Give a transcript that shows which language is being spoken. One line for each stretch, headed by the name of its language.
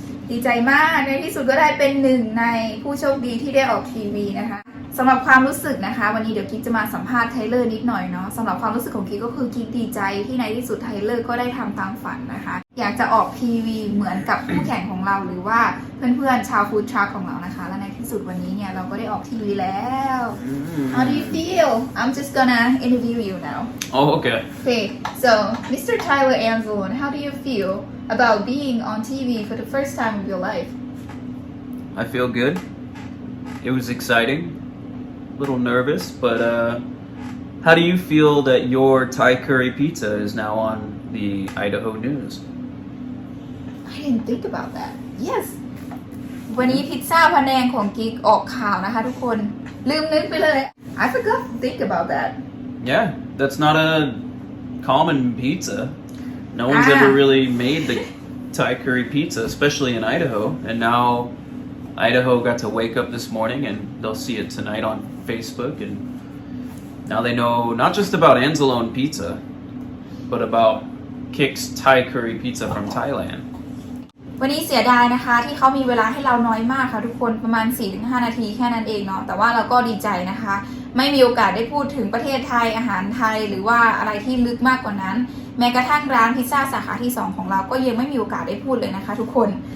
Thai: ดีใจมากในที่สุดก็ได้เป็นหนึ่งในผู้โชคดีที่ได้ออกทีวีนะคะสำหรับความรู้สึกนะคะวันนี้เดี๋ยวกิ๊กจะมาสัมภาษณ์ไทเลอร์นิดหน่อยเนาะสำหรับความรู้สึกของกิ๊กก็คือกิ๊กดีใจที่ในที่สุดไทเลอร์ก็ได้ทำตามฝันนะคะอยากจะออกทีวีเหมือนกับคู่แข่งของเราหรือว่าเพื่อนๆชาวฟู้ดทรัคของเรานะคะและในที่สุดวันนี้เนี่ยเราก็ได้ออกทีวีแล้ว
English: How do you feel? I'm just gonna interview you now. Oh, okay. Okay, so Mr. Tyler Angelo, how do you feel about being on TV for the first time of your life? I feel good. It was exciting. A little nervous, but how do you feel that your Thai curry pizza is now on the Idaho news? I didn't think about that. Yes.
Thai: วันนี้พิซซ่าพะแนงของกิ๊กออกข่าวนะคะทุกคนลืมนึกไปเลย
English: I forgot to think about that. Yeah, that's not a common pizza. No one's ever really made the Thai curry pizza, especially in Idaho. And now Idaho got to wake up this morning and they'll see it tonight on Facebook. And now they know not just about Anzalone pizza, but about Kik's Thai curry pizza from Thailand.
Thai: วันนี้เสียดายนะคะที่เขามีเวลาให้เราน้อยมากค่ะทุกคนประมาณ 4-5 นาทีแค่นั้นเองเนาะแต่ว่าเราก็ดีใจนะคะไม่มีโอกาสได้พูดถึงประเทศไทยอาหารไทยหรือว่าอะไรที่ลึกมากกว่านั้นแม้กระทั่งร้านพิซซ่าสาขาที่2ของเราก็ยังไม่มีโอกาสได้พูดเลยนะคะทุกคน